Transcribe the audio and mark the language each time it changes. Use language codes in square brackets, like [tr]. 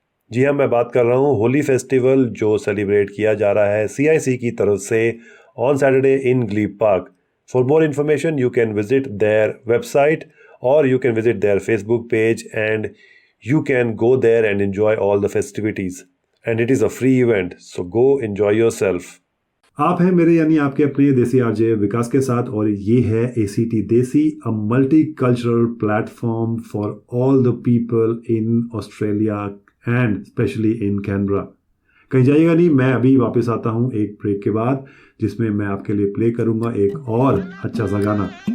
[hi] जी हाँ, मैं बात कर रहा हूँ होली फेस्टिवल जो सेलिब्रेट किया जा रहा है CIC की तरफ से [en] On Saturday in Glebe Park. For more information you can visit their website और you can visit their Facebook page and you can go there and enjoy all the festivities. And it is a free event, so go enjoy yourself. [hi] आप हैं मेरे यानी आपके अपने देसी RJ विकास के साथ और ये है ACT देसी, [en] A multi cultural platform for all the people in Australia and specially in Canberra. [hi] कहीं जाइएगा नहीं, मैं अभी वापस आता हूँ एक ब्रेक के बाद, जिसमें मैं आपके लिए प्ले करूँगा एक और अच्छा सा गाना।